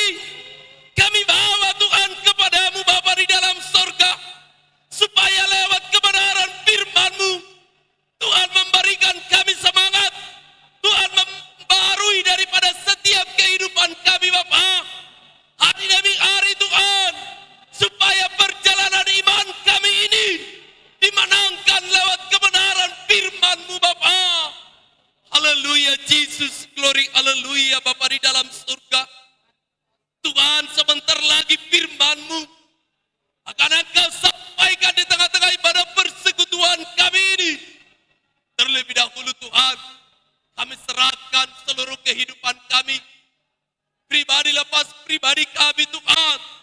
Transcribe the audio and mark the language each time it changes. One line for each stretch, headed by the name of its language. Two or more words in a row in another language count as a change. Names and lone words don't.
Indonesian: Kami bawa Tuhan kepadamu Bapa di dalam sorga, supaya lewat kebenaran firman-Mu Tuhan memberikan kami semangat, Tuhan membarui daripada setiap kehidupan kami Bapa, hari demi hari Tuhan, supaya perjalanan iman kami ini dimenangkan lewat kebenaran firman-Mu Bapa. Haleluya Jesus, glory, haleluya Bapa di dalam surga. Tuhan, sebentar lagi firman-Mu akan Engkau sampaikan di tengah-tengah ibadah persekutuan kami ini. Terlebih dahulu Tuhan, kami serahkan seluruh kehidupan kami, pribadi lepas pribadi kami Tuhan.